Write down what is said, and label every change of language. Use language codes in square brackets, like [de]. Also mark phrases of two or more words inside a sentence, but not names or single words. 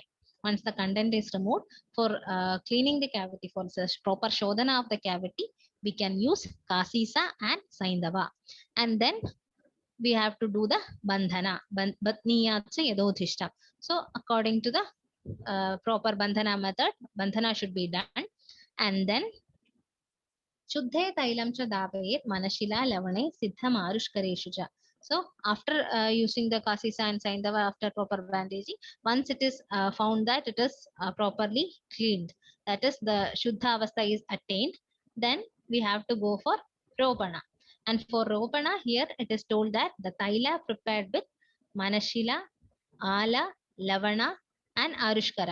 [en] Once the content is removed, for cleaning the cavity, for the proper Shodhana of the cavity, we can use Kasisa and Saindava. And then we have to do the Bandhana, [sa] Batniya Yadodhishta. [en] So according to the proper Bandhana method, Bandhana should be done. And then [sa] Shuddhe Tailam cha Davayet Manashila Lavane Siddha Marushkareshu cha. [en] So after using the Kasisa and Saindava, after proper bandaging, once it is found that it is properly cleaned, that is the [sa] Shuddha Avastha [en] is attained, then we have to go for Ropana. And for Ropana, here it is told that the Taila prepared with Manashila, Ala, Lavana and Arushkara.